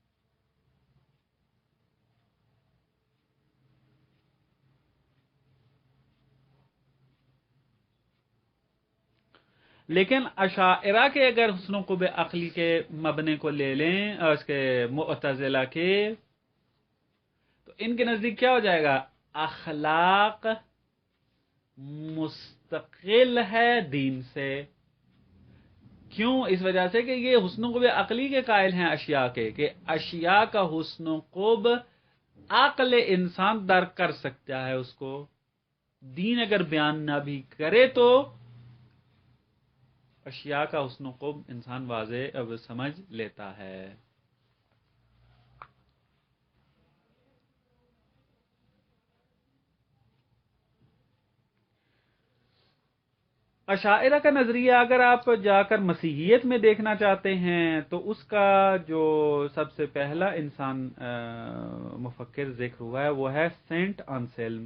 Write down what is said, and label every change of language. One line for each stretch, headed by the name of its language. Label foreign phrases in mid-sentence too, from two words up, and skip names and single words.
Urdu: لیکن اشاعرہ کے اگر حسن و قبح عقلی کے مبنے کو لے لیں اور اس کے معتزلہ کے، تو ان کے نزدیک کیا ہو جائے گا؟ اخلاق مستقل ہے دین سے. کیوں؟ اس وجہ سے کہ یہ حسن و قبح عقلی کے قائل ہیں اشیاء کے، کہ اشیاء کا حسن و قبح عقل انسان درک کر سکتا ہے اس کو. دین اگر بیان نہ بھی کرے تو اشیاء کا حسن و قبح انسان واضح اب سمجھ لیتا ہے. اشاعرہ کا نظریہ اگر آپ جا کر مسیحیت میں دیکھنا چاہتے ہیں تو اس کا جو سب سے پہلا انسان مفکر ذکر ہوا ہے وہ ہے سینٹ انسلم.